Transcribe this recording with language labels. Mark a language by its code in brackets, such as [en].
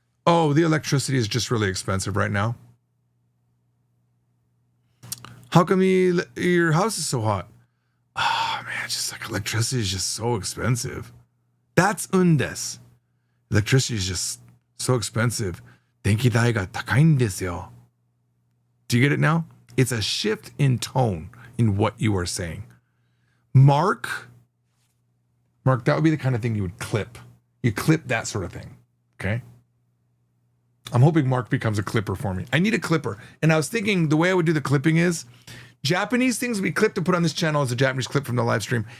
[en] Oh, the electricity is just really expensive right now. How come your house is so hot? Oh, man, just like electricity is just so expensive. That's undes. Electricity is just so expensive. [ja] 電気代が高いんですよ. [en] Do you get it now? It's a shift in tone in what you are saying. Mark, that would be the kind of thing you would clip. You clip that sort of thing. Okay? I'm hoping Mark becomes a clipper for me. I need a clipper. And I was thinking the way I would do the clipping is Japanese things would be clipped to put on this channel as a Japanese clip from the live stream.